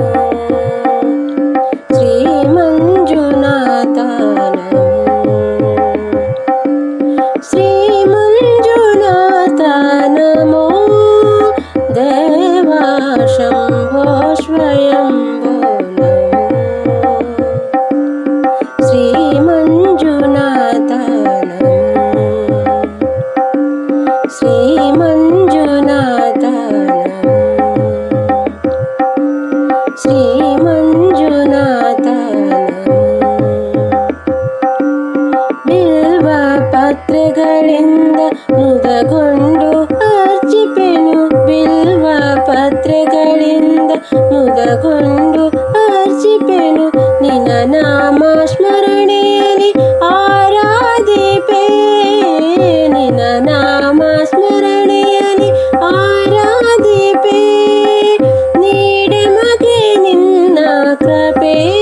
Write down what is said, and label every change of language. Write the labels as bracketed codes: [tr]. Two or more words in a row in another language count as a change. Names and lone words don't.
[sa] श्रीमञ्जुनाथ नमो श्रीमञ्जुनाथ नमो देवा शम्भो स्वयंभो नमो श्रीमञ्जुनाथ नमो श्रीमञ्जुनाथ नमो श्रीमञ्जुनाथ नमो [kn] ಬಿಲ್ವ ಪತ್ರೆಗಳಿಂದ ಮುದಗೊಂಡು ಅರ್ಚಿಪೆನು ಬಿಲ್ವ ಪತ್ರೆಗಳಿಂದ ಮುದಗೊಂಡು ಅರ್ಚಿಪೆನು ನಿನ್ನ ನಾಮ ಸ್ಮರಣೆಯಲ್ಲಿ ಆರಾಧಿಪೆ ನಿನ್ನ ನಾಮ ಸ್ಮರಣೆಯಲ್ಲಿ ಆರಾಧಿಪೆ ನೀಡೆ ಮಗೆ ನಿನ್ನ ಕೃಪೆ